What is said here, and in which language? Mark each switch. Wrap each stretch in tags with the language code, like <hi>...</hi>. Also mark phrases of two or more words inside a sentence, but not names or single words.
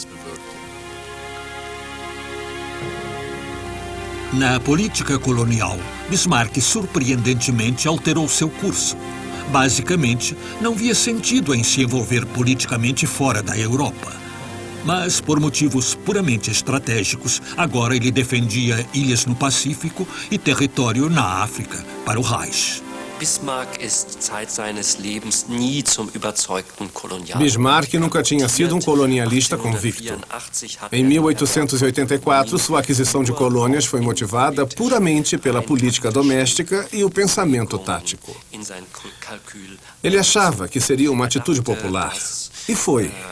<pt>Na política colonial, Bismarck surpreendentemente alterou seu curso. Basicamente, não via sentido em se envolver politicamente fora da Europa. Mas, por motivos puramente estratégicos, agora ele defendia ilhas no Pacífico e território na África para o Reich.</pt> <de>Bismarck ist Zeit seines Lebens nie zum überzeugten Kolonial.</de> <pt>Bismarck nunca tinha sido um colonialista convicto. Em 1884, sua aquisição de colônias foi motivada puramente pela política doméstica e o pensamento tático. Ele achava que seria uma atitude popular. E foi.</pt>